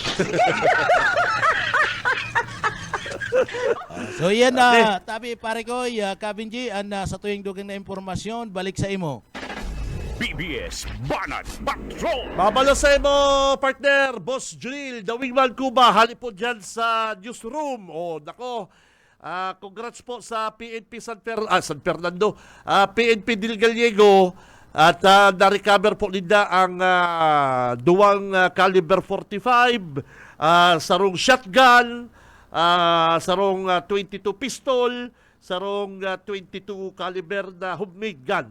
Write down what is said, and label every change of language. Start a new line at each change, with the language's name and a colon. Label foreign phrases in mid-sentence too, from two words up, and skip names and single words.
Bikol: So yan tabi pare ko, Kabinji, sa tuwing dugang na impormasyon, balik sa imo. BBS Banat Patrol! Babala sa imo, partner, Boss Junil, The Wingman Cuba, hali po dyan sa newsroom. Nako, congrats po sa PNP San Fernando, PNP Del Gallego, at na-recover po nila ang duwang caliber 45, sarong shotgun, sarong 22 pistol, sarong 22 caliber na homemade gun.